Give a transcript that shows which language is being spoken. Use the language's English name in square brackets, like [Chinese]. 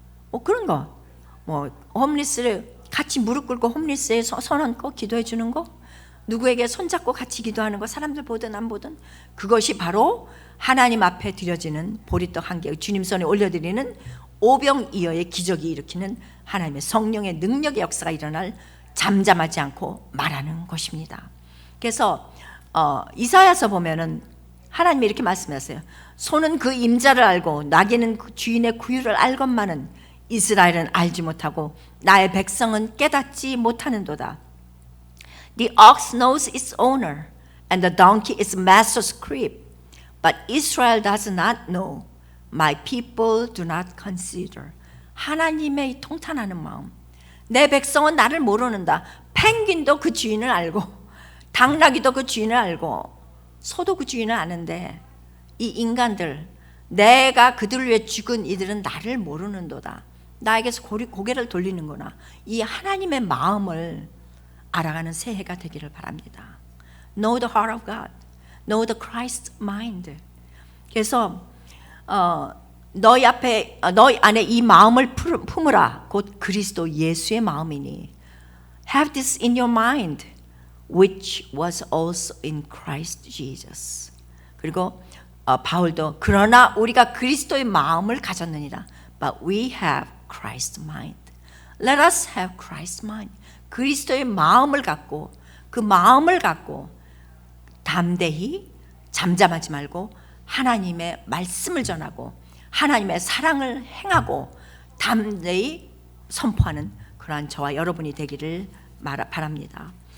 [Korean] 뭐 그런 거, 뭐 홈리스를 같이 무릎 꿇고 홈리스에 손 얹고 기도해 주는 거, 누구에게 손잡고 같이 기도하는 거, 사람들 보든 안 보든, 그것이 바로 하나님 앞에 드려지는 보리떡 한 개, 주님 손에 올려드리는 오병이어의 기적이 일으키는 하나님의 성령의 능력의 역사가 일어날, 잠잠하지 않고 말하는 것입니다. 그래서 이사야서 보면은 하나님이 이렇게 말씀하세요. 소는 그 임자를 알고 나귀는 그 주인의 구유를 알건만은 이스라엘은 알지 못하고 나의 백성은 깨닫지 못하는도다. [English] The ox knows its owner and the donkey its master's crib, but Israel does not know. My people do not consider. [Korean] 하나님의 통탄하는 마음. 내 백성은 나를 모르는다. 펭귄도 그 주인을 알고, 당나귀도 그 주인을 알고, 소도 그 주인을 아는데, 이 인간들, 내가 그들을 위해 죽은 이들은 나를 모르는도다. 나에게서 고개를 돌리는구나. 이 하나님의 마음을 알아가는 새해가 되기를 바랍니다. [English] Know the heart of God. Know the Christ mind. [Korean] 그래서 너희 안에 이 마음을 품으라. 곧 그리스도 예수의 마음이니. [English] Have this in your mind, which was also in Christ Jesus. [Korean] 그리고 바울도 그러나 우리가 그리스도의 마음을 가졌느니라. [English] But we have Christ's mind. Let us have Christ's mind. [Korean] 그리스도의 마음을 갖고, 그 마음을 갖고 담대히 잠잠하지 말고 하나님의 말씀을 전하고 하나님의 사랑을 행하고 담대히 선포하는 그러한 저와 여러분이 되기를 바랍니다.